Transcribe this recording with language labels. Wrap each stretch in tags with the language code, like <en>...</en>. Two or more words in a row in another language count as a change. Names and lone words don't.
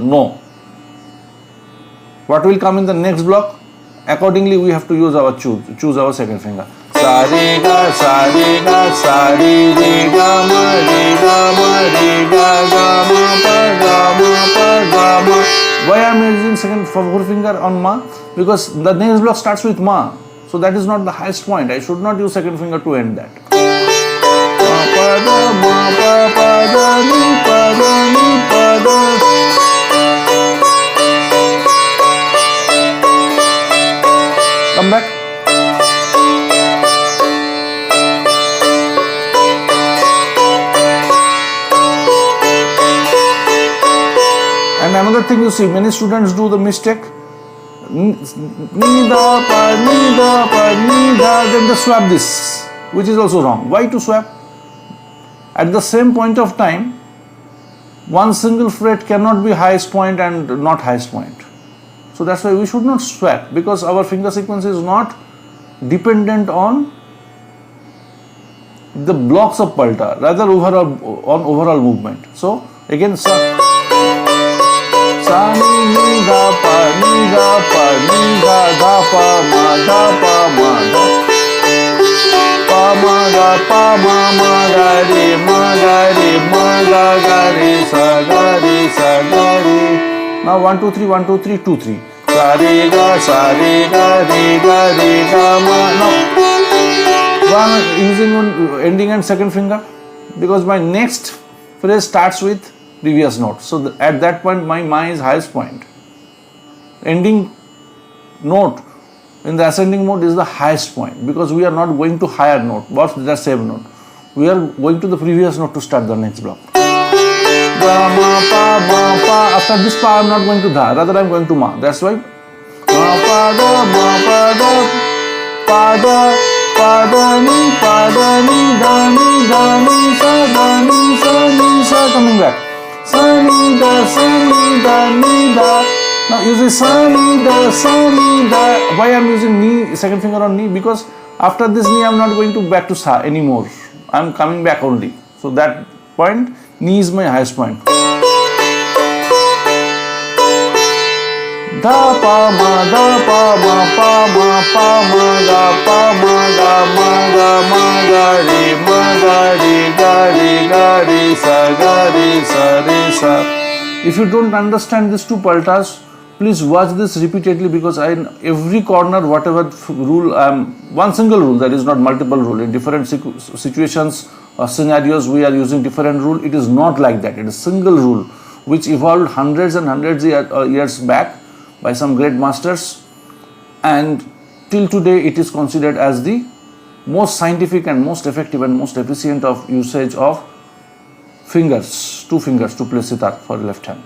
<en>No. What will come in the next block? Accordingly, we have to use our choose our second finger. Sa re ga sa re ga ma re ga ma. Why I am using second fourth finger on ma? Because the next block starts with ma. So that is not the highest point. I should not use second finger to end that. Ma pa da ni pa da. Come back. And another thing, you see, many students do the mistake. Ni da pa, then they swap this, which is also wrong. Why to swap? At the same point of time, one single fret cannot be highest point and not highest point. So that's why we should not swap, because our finger sequence is not dependent on the blocks of palta, rather overall movement. So again, sa ni da pa ni da pa ma da pa ma ga re sa ga re. Now 1 2 3 1 2 3 2 3. Sa re ga ma. Now why am I using ending and second finger? Because my next phrase starts with previous note. So at that point my ma is highest point. Ending note in the ascending mode is the highest point, because we are not going to higher note, but the same note. We are going to the previous note to start the next block. Ma pa. After this pa I am not going to dha, rather I am going to ma. That's why ma pa da ni sa, coming back. Sa ni da ni da. Now you say sa ni da. Why I am using ni, second finger on ni? Because after this ni I am not going to back to sa anymore. I am coming back only. So that point, ni is my highest point. Da pa ma ga re sa. If you don't understand these two paltas, please watch this repeatedly, because in every corner, whatever rule one single rule, there is not multiple rule. In different situations or scenarios, we are using different rule. It is not like that. It is single rule which evolved hundreds and hundreds years back by some great masters, and till today it is considered as the most scientific and most effective and most efficient of usage of fingers, two fingers to play sitar for left hand.</en>